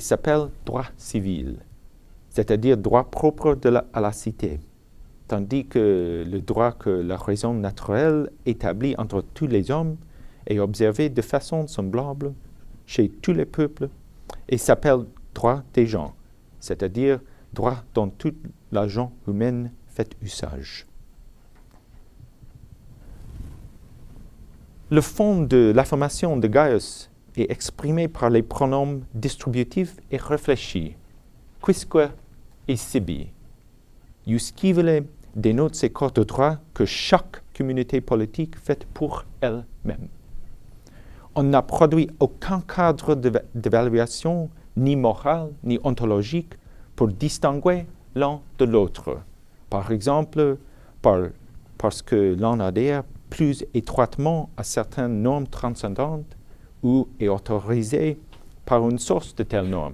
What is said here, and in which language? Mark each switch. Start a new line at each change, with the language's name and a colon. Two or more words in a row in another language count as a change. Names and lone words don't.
French: s'appelle droit civil, c'est-à-dire droit propre à la cité, tandis que le droit que la raison naturelle établit entre tous les hommes est observé de façon semblable chez tous les peuples et s'appelle droit des gens, c'est-à-dire droit dont toute la gent humaine fait usage. Le fond de l'affirmation de Gaius est exprimé par les pronoms distributifs et réfléchis,
Latin: quisque et sibi.
French: Iuscivile dénote ces corps de droit que chaque communauté politique fait pour elle-même. On n'a produit aucun cadre d'évaluation, ni moral, ni ontologique, pour distinguer l'un de l'autre. Par exemple, parce que l'on adhère plus étroitement à certaines normes transcendantes ou est autorisé par une source de telles normes.